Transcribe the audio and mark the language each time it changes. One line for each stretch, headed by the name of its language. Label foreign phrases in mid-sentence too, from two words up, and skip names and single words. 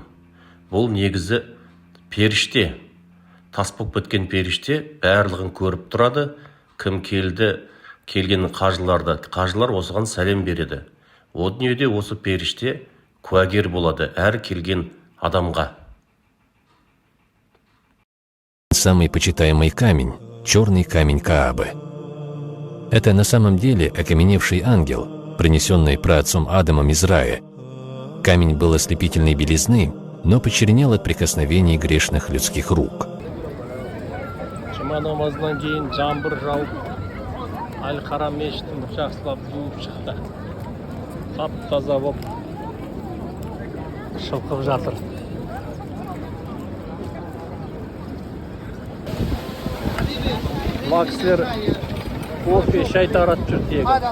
Kazakh: Бұл негізі періште, тас болып кеткен періште барлығын көріп тұрады. Кім келген қажылар осыған сәлем береді. О дүниеде осы періште куәгер болады әр келген адамға.
Russian: Самый почитаемый камень – черный камень Каабы. Это на самом деле окаменевший ангел, принесенный праотцом Адамом из рая. Камень был ослепительной белизны, но почернел от прикосновений грешных людских рук.
Kazakh: Жұма намазынан кейін жаңбыр жауып, Әл-Харам мешітін жақсылап жуып шықты. Тап-таза болып шылқып жатыр. Мына кісілер кофе, шай таратып жүр тегі.